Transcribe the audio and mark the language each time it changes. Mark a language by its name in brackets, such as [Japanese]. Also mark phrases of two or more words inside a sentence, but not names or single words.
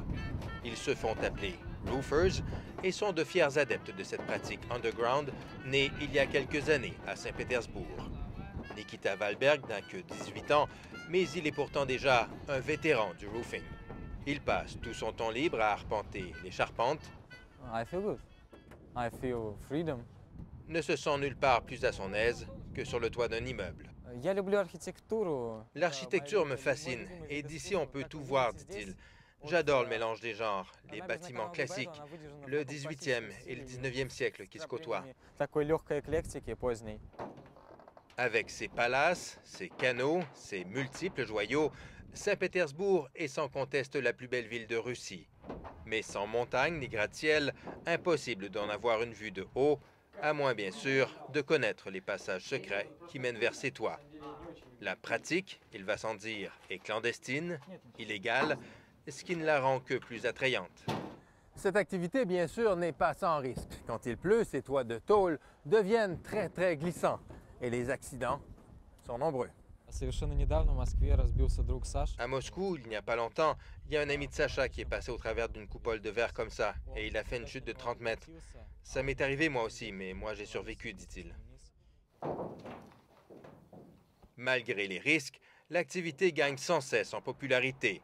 [French] Ils se font appeler roofers et sont de fiers adeptes de cette pratique underground née il y a quelques années à Saint-Pétersbourg. Nikita Wahlberg n'a que 18 ans, mais il est pourtant déjà un vétéran du roofing. Il passe tout son temps libre à arpenter les charpentes. [English] I feel good. I feel freedom. [French] Ne se sent nulle part plus à son aise que sur le toit d'un immeuble. [Russian] Я люблю архитектуру. [French] L'architecture me fascine et d'ici on peut tout voir, dit-il. J'adore le mélange des genres, les bâtiments classiques, le 18e et le 19e siècle qui se côtoient. [Russian] Такой легкой эклектики поздней. [French] Avec ses palaces, ses canaux, ses multiples joyaux, Saint-Pétersbourg est sans conteste la plus belle ville de Russie. Mais sans montagne ni gratte-ciel, impossible d'en avoir une vue de haut, à moins bien sûr de connaître les passages secrets qui mènent vers ses toits. La pratique, il va sans dire, est clandestine, illégale, ce qui ne la rend que plus attrayante. Cette activité, bien sûr, n'est pas sans risque. Quand il pleut, ces toits de tôle deviennent très glissants et les accidents sont nombreux. [Russian] Совершенно недавно в Москве разбился друг Саш. [French] À Moscou, il n'y a pas longtemps, il y a un ami de Sacha qui est passé au travers d'une coupole de verre comme ça et il a fait une chute de 30 mètres. Ça m'est arrivé moi aussi, mais moi j'ai survécu, dit-il. Malgré les risques, l'activité gagne sans cesse en popularité.